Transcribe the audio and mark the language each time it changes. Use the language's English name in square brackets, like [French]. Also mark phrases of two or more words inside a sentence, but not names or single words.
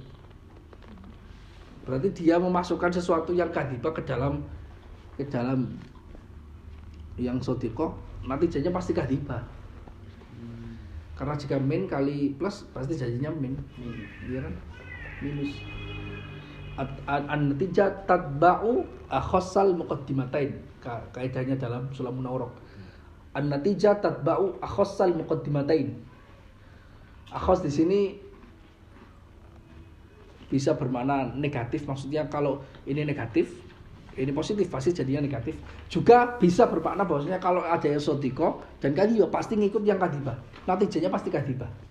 [Indonesian] Berarti dia memasukkan sesuatu yang kadhibah ke dalam yang sodikoh, natijanya pasti kadhibah. Karena jika min kali plus pasti jadinya min, iya kan? Minus. [Arabic] An-natijah tatba'u akhassal muqaddimatain. [Indonesian] Kaidahnya dalam Sulamun Awraq. [Arabic] An-natijah tatba'u akhassal muqaddimatain. [Indonesian] Akhas di sini bisa bermakna negatif, maksudnya kalau ini negatif, ini positif, pasti jadinya negatif. Juga bisa bermakna bahwasanya kalau ada yang sodiko dan kadhibah pasti ngikut yang kadhibah. Natijanya pasti kadhibah.